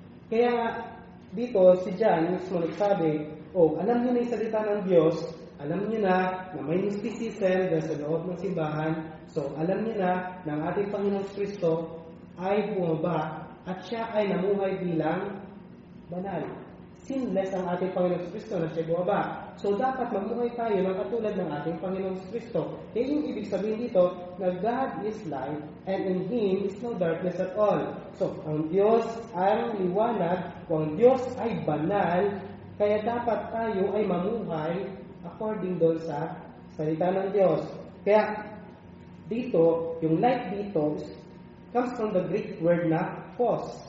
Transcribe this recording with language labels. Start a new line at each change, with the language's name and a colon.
Filipino: Kaya dito, si John mismo nagsabi, alam niyo na yung salita ng Diyos, alam niyo na may mysticism dahil sa loob ng simbahan, so alam niyo na ang ating Panginoong Kristo ay bumaba at siya ay namuhay bilang banal. Sinless ang ating Panginoong Kristo na siya bumaba. So dapat mamuhay tayo ng katulad ng ating Panginoong Kristo. Kaya yung ibig sabihin dito na
English: God is light and in Him is no darkness at all.
Filipino: So ang Diyos ay liwanag, ang Diyos ay banal, kaya dapat tayo ay mamuhay according doon sa salita ng Diyos.
English: Kaya dito, yung light dito comes from the Greek word na phos.